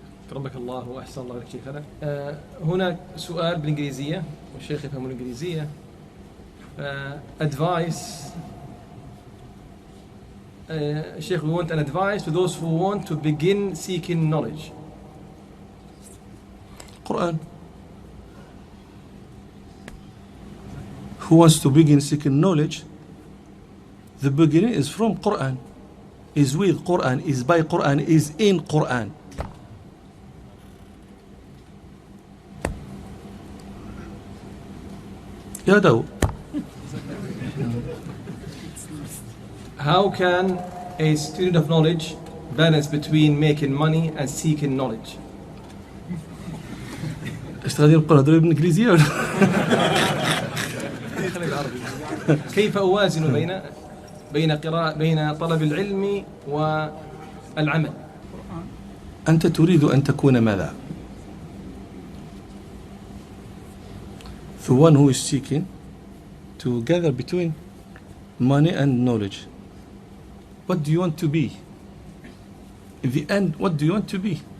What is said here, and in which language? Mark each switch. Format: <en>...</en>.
<ar>كرمك الله وأحسن الله إليك شيخنا. هنا سؤال بالإنجليزية والشيخ يفهم الإنجليزية.</ar> <en>Advice. Sheikh, we want an advice to those who want to begin seeking knowledge. Quran. Who wants to begin seeking knowledge? The beginning is from Quran, is with Quran, is by Quran, is in Quran.</en> <ar>يا داو.</ar> <en>How can a student of knowledge balance between making money and seeking knowledge?</en> <ar>ايش غادي نبقاو نهضروا بالانجليزيه ولا؟ كيف اوازن بين طلب العلم والعمل؟ أنت تريد أن تكون ماذا؟</ar> <en>The one who is seeking to gather between money and knowledge. What do you want to be? In the end, what do you want to be?</en>